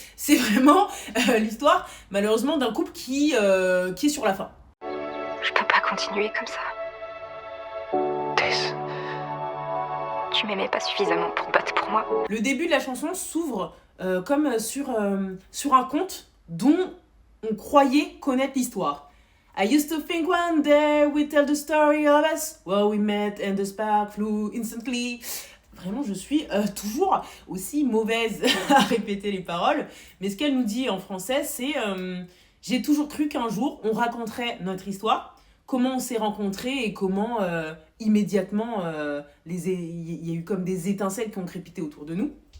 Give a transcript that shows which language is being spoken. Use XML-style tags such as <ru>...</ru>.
<fr>C'est vraiment l'histoire, malheureusement, d'un couple qui est sur la fin. Je peux pas continuer comme ça. Tess, Tu m'aimais pas suffisamment pour te battre pour moi. Le début de la chanson s'ouvre comme sur un conte dont on croyait connaître l'histoire.</fr> <en>I used to think one day we'd tell the story of us, well we met and the spark flew instantly.</en> <fr>Vraiment, je suis toujours aussi mauvaise à répéter les paroles. Mais ce qu'elle nous dit en français, c'est j'ai toujours cru qu'un jour, on raconterait notre histoire, comment on s'est rencontrés et comment immédiatement, il y a eu comme des étincelles qui ont crépité autour de nous.</fr>